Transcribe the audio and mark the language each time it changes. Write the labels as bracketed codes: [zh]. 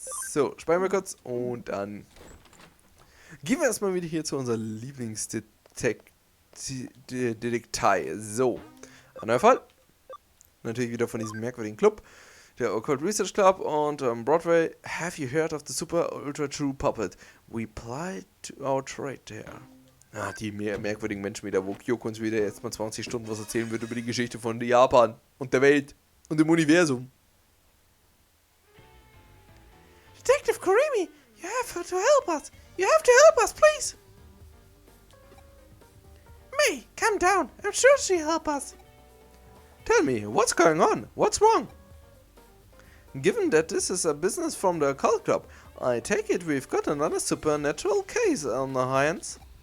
[de] So, speichern wir kurz und dann gehen wir erstmal wieder hier zu unserer Lieblingsdetektei. So, ein neuer Fall. Natürlich wieder von diesem merkwürdigen Club, der Occult Research Club und Broadway. [en] Have you heard of the Super Ultra True Puppet? We plied to our trade there. [de] Ah, die merkwürdigen Menschen wieder, wo Kyoko uns wieder jetzt mal 20 Stunden was erzählen wird über die Geschichte von Japan und der Welt und dem Universum. [en] Detective Kurimi, you have to help us. You have to help us, please. May, calm down. I'm sure she'll help us. Tell me, what's going on? What's wrong? Given that this is a business from the occult club, I take it we've got another supernatural case on our hands.